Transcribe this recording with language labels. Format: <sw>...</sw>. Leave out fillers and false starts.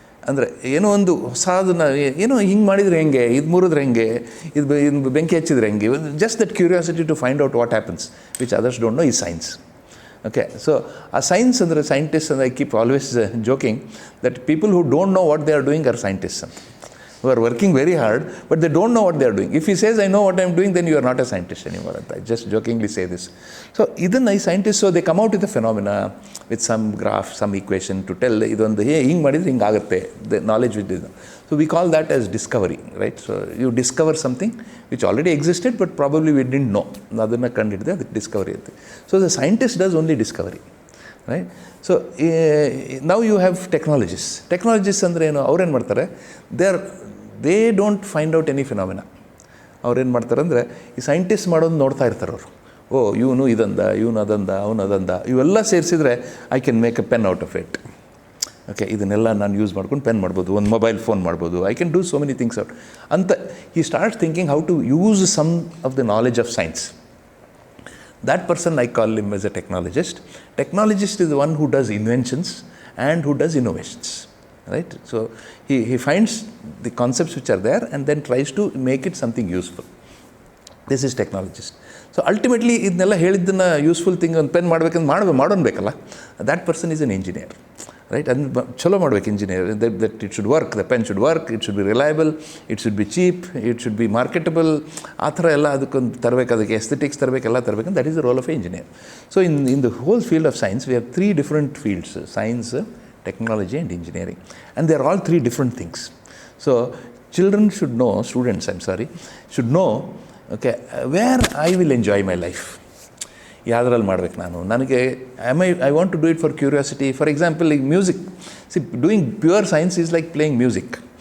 <kn>ಅಂದರೆ ಏನೋ ಒಂದು ಹೊಸದನ್ನ, ಏನೋ ಹಿಂಗೆ ಮಾಡಿದರೆ ಹೆಂಗೆ, ಇದು ಮುರಿದ್ರೆ ಹೆಂಗೆ, ಇದು ಬೆಂಕಿ ಹಚ್ಚಿದ್ರೆ ಹೆಂಗೆ,</kn> <en>Just that curiosity to find out what happens which others don't know, is science. Okay, so</en> <kn>ಆ ಸೈನ್ಸ್ ಅಂದರೆ,</kn> <en>scientist</en> <kn>ಅಂದರೆ,</kn> <en>I keep always joking that people who don't know what they are doing are scientist</en> <kn>ಅಂತ.</kn> <en>who are working very hard, but they don't know what they are doing. If he says, I know what I am doing, then you are not a scientist anymore. I just jokingly say this. So, even I scientists, so they come out with a phenomena, with some graph, some equation to tell,</en> <kn>idondu hing madidre hing agutte,</kn> <en>the knowledge with this. So, we call that as discovery, right? So, you discover something which already existed, but probably we didn't know.</en> <kn>Adanna kandidide,</kn> <en>that discovery. So, the scientist does only discovery. Right? So, now you have technologists. Technologists</en> <kn>ಅಂದರೆ ಏನು, ಅವ್ರು ಏನು ಮಾಡ್ತಾರೆ,</kn> <en>They don't find out any phenomena.</en> <kn>ಅವ್ರು ಏನು ಮಾಡ್ತಾರೆ ಅಂದರೆ, ಈ ಸೈಂಟಿಸ್ಟ್ ಮಾಡೋದು ನೋಡ್ತಾ ಇರ್ತಾರೆ ಅವರು. ಓ, ಇವನು ಇದಂದ, ಇವನು ಅದಂದ, ಅವನು ಅದಂದ, ಇವೆಲ್ಲ ಸೇರಿಸಿದ್ರೆ</kn> <en>I can make a pen out of it.</en> <kn>Okay, ಇದನ್ನೆಲ್ಲ ನಾನು ಯೂಸ್ ಮಾಡ್ಕೊಂಡು ಪೆನ್ ಮಾಡ್ಬೋದು, ಒಂದು ಮೊಬೈಲ್ ಫೋನ್ ಮಾಡ್ಬೋದು,</kn> <en>I can do so many things out</en> <kn>ಅಂತ.</kn> <en>He start thinking how to use some of the knowledge of science. That person, I call him as a technologist. Technologist is the one who does inventions and who does innovations, right? So, he finds the concepts which are there and then tries to make it something useful. This is technologist. So, ultimately,</en> <kn>ಇದನ್ನೆಲ್ಲ ಹೇಳಿದ್ದನ್ನು</kn> <en>useful thing</en> <kn>ಒಂದು pen ಮಾಡಬೇಕಂದ್ರೆ ಮಾಡೋನ್ಬೇಕಲ್ಲ,</kn> <en>that person is an engineer. Right? And</en> <kn>ಚಲೋ ಮಾಡ್ಬೇಕು</kn> <en>Engineer, that it should work, the pen should work, it should be reliable, it should be cheap, it should be marketable.</en> <kn>ಆ ಥರ ಎಲ್ಲ ಅದಕ್ಕೊಂದು ತರಬೇಕು, ಅದಕ್ಕೆ ಎಸ್ಥೆಟಿಕ್ಸ್ ತರಬೇಕು, ಎಲ್ಲ ತರಬೇಕು.</kn> <en>That is the role of a engineer. So in the whole field of science, we have 3 different fields: science, technology and engineering. And they are all 3 different things. So children should know, students, should know, okay, where I will enjoy my life.</en> <kn>ಯಾವುದ್ರಲ್ಲಿ ಮಾಡ್ಬೇಕು ನನಗೆ</kn> <en>I want to do it for curiosity. For example,</en> <kn>ಈಗ</kn> <en>Music, doing pure science is like playing music.</en>